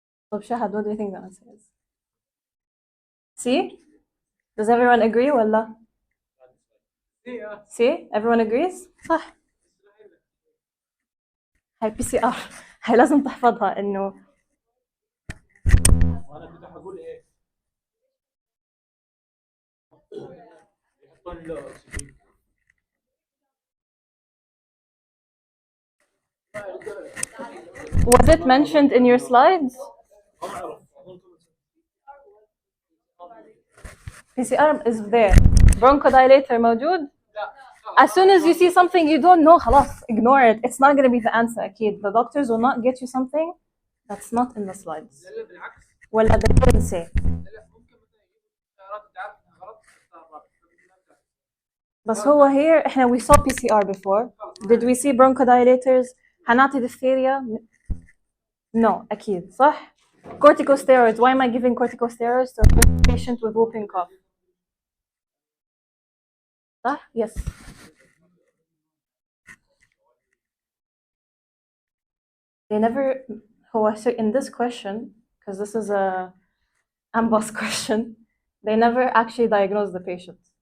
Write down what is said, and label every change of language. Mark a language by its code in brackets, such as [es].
[ar] طب شهد [en] what do you think the answer is see does everyone agree [ar] ولا [en] see everyone agrees [ar] صح هاي [en] PCR [ar] هاي لازم تحفظها انه وانا كنت حقول ايه؟ يحطون له اكسجين. [en] was it mentioned in your slides [ar] ما اعرف. [en] PCR is there bronchodilator [ar] موجود [en] as soon as you see something you don't know [ar] خلاص [en] ignore it it's not going to be the answer [ar] أكيد [en] the doctors will not get you something that's not in the slides [ar] لا بالعكس ولا [en] they didn't say [ar] لا ممكن مثلا يجيبوا اختيارات تعرف غلط تختار رابع بس هو [en] here [ar] احنا [en] we saw PCR before did we see bronchodilators [ar] هنعطي [en] diphtheria no [ar] أكيد صح [en] corticosteroids why am I giving corticosteroids to a patient with whooping cough [ar] صح [en] yes they never [ar] هو [en] so in this question because this is a amboss question they never actually diagnose the patient